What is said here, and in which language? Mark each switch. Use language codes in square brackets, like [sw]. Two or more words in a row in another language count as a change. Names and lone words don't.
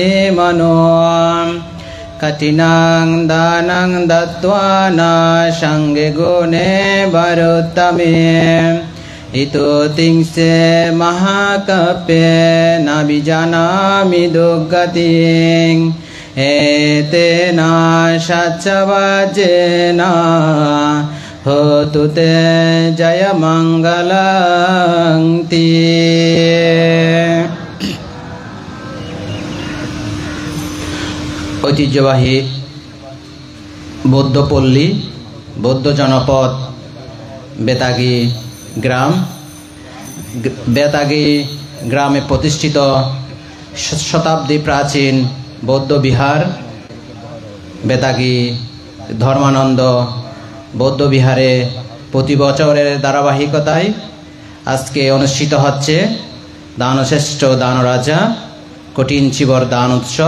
[pi] মনো কঠিনাং দানং দত্ত্বা না সঙ্গে গুণে বরোত্তমে ইতো তিংসে মহাকাব্যে ন বিজানামি দুর্গতিং এতেনা সচ্চবাজেনা hotu te jaya mangalang ti. [bn] ঐতিহ্যবাহী বৌদ্ধপল্লী, বৌদ্ধ জনপদ বেতাগী গ্রাম। বেতাগী গ্রামে প্রতিষ্ঠিত শতাব্দী প্রাচীন বৌদ্ধ বিহার বেতাগী ধর্মানন্দ বৌদ্ধ বিহারে প্রতি বছরের ধারাবাহিকতায় আজকে অনুষ্ঠিত হচ্ছে দানশ্রেষ্ঠ দানরাজা কঠিন চিবর দান উৎসব।